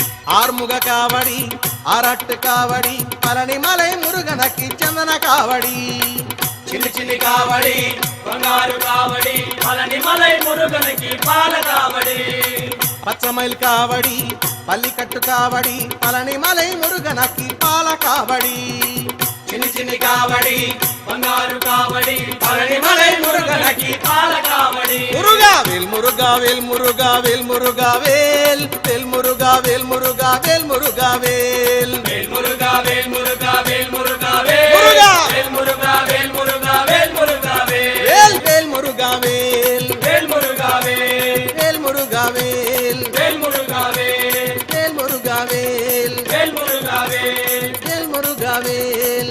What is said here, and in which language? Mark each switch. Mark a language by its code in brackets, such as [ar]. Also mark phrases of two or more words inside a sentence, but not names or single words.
[ta] ஆறுமுக காவடி அரட்டு காவடி பழனி மலை முருகனுக்கு சந்தன காவடி [te] చిన్ని చిన్ని కావడి బంగారు కావడి పళని మలై మురుగనికి పాల కావడి [ta] பச்சைமயில் காவடி பள்ளிக்கட்டு காவடி பழனி மலை முருகனுக்கு பால காவடி [te] చిన్ని చిన్ని కావడి బంగారు కావడి పళని మలై మురుగనికి పాల కావడి [ta] முருகாவேல் முருகாவேல் முருகாவேல் முருகாவேல் வேல் முருகாவேல் முருகாவேல் முருகாவேல் [te] వేల్ మురుగా వేల్ మురుగా వేల్ మురుగా వేల్ మురుగా! వేల్ మురుగా వేల్ మురుగా వేల్ మురుగా వేల్ [ta] வேல் வேல் முருகாவேல் [te] వేల్ మురుగా వేల్ [ta] வேல் முருகாவேல் [te] వేల్ మురుగా వేల్ [ta] வேல் முருகாவேல் [te] వేల్ మురుగా వేల్ [ta] வேல் முருகாவேல்